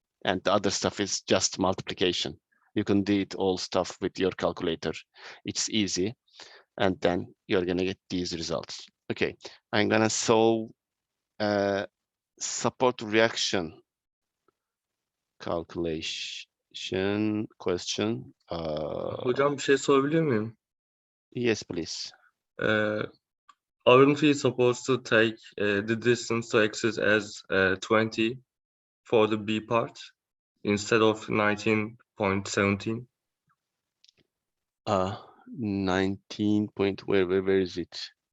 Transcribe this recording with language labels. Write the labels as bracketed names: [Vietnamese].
[English] And the other stuff is just multiplication. You can do it all stuff with your calculator. It's easy. And then you're going to get these results. Okay, I'm going to solve support reaction calculation question. [Turkish] Hocam bir şey sorabilir miyim? [English] Yes, please. Aren't we supposed to take the distance to axis as 20 for the B part instead of 19.17? 19 point, where is it?